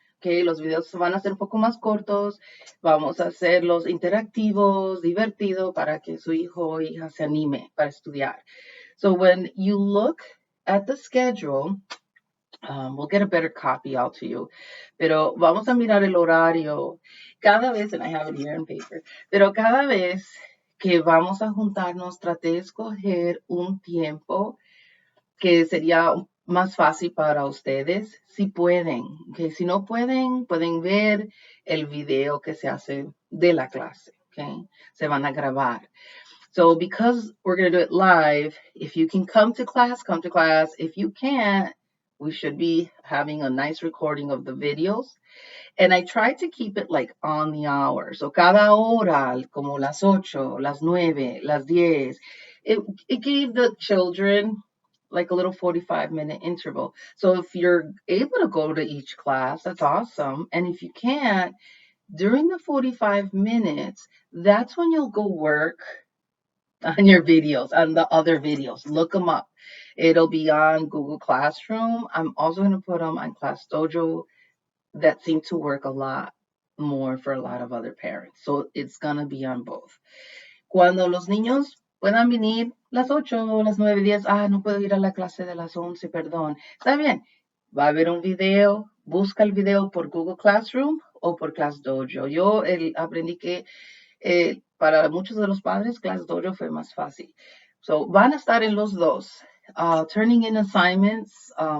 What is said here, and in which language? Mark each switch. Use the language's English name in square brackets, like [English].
[Spanish] que los videos van a ser un poco más cortos, vamos a hacerlos interactivos, divertidos, para que su hijo o hija se anime para estudiar. [English] So when you look at the schedule, we'll get a better copy out to you. [Spanish] Pero vamos a mirar el horario cada vez, [English] and I have it here in paper, [Spanish] pero cada vez que vamos a juntarnos, traté de escoger un tiempo que sería más fácil para ustedes, si pueden. Que si no pueden, pueden ver el video que se hace de la clase. Okay? Se van a grabar. [English] So because we're going to do it live, if you can come to class, come to class. If you can't, we should be having a nice recording of the videos. And I try to keep it like on the hour. [Spanish] So cada hora, como las 8, las 9, las 10. [English] It gave the children like a little 45-minute interval. So if you're able to go to each class, that's awesome. And if you can't, during the 45 minutes, that's when you'll go work on your videos, on the other videos. Look them up. It'll be on Google Classroom. I'm also going to put them on Class Dojo. That seem to work a lot more for a lot of other parents. So it's going to be on both. [Spanish] Cuando los niños puedan venir las 8, las 9, 10, no puedo ir a la clase de las 11, perdón. Está bien, va a haber un video, busca el video por Google Classroom o por Class Dojo. Yo aprendí que para muchos de los padres, Class Dojo fue más fácil. So, van a estar en los dos. [English] Turning in assignments.